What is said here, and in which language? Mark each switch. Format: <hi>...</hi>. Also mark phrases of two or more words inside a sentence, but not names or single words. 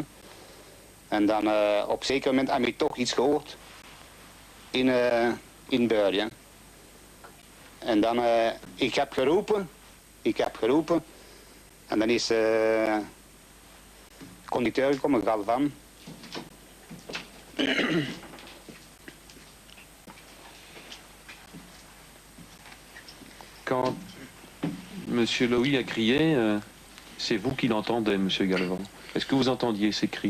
<nl>En dan op een zeker moment heb ik toch iets gehoord. In Beur. Ja. En dan, ik heb geroepen. En dan is de conducteur gekomen, Galvan.</nl> <fr>Quand Monsieur Lowy a crié, c'est vous qui l'entendez, Monsieur Galvan. Est-ce que vous entendiez ces cris?</fr>